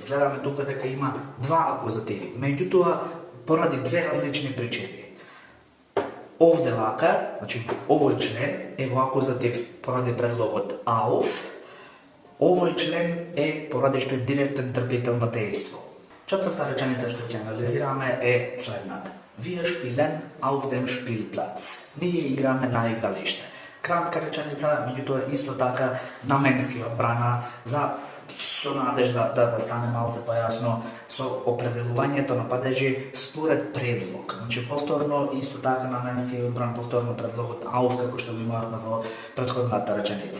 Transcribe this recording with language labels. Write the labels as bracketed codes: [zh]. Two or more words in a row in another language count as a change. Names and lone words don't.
[mk] Гледаме тука дека има два акузативи. Меѓутоа, поради две различни причини. Овде вака, значи овој член е во акузатив поради предлогот auf, овој член е поради што е директен трпител на дејство. Четврта реченица што ќе анализираме е следната. [de] Wir spielen auf dem Spielplatz. [mk] Ние играме на игралиште. Кратка реченица, меѓутоа исто така наменски одбрана за со надежда да стане малце појасно со определувањето на падежи според предлог. Значи повторно исто така наменски е одбран повторно предлогот auf како што го имавме во претходната реченица.